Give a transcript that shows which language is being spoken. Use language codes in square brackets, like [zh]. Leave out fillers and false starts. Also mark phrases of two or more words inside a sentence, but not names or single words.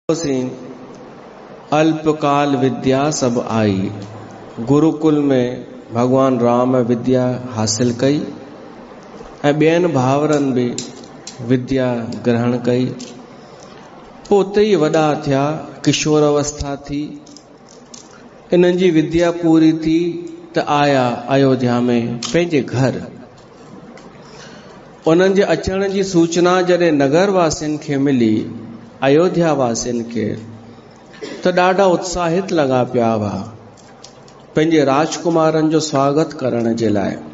[awa] सिंह अल्पकाल विद्या सब आई। [sd] गुरुकुल में भगवान राम विद्या हासिल कई ऐं ॿियनि भाउरनि बि विद्या ग्रहण कई। पोइ उते ई वॾा थिया, किशोर अवस्था थी, इन्हनि जी विद्या पूरी थी त आया अयोध्या में पंहिंजे घर। उन्हनि जे अचण जी सूचना जॾहिं नगर वासियुनि खे मिली, अयोध्या वासियुनि खे, त ॾाढा उत्साहित लॻा पिया हुआ पंहिंजे राजकुमारनि जो स्वागत करण जे लाइ।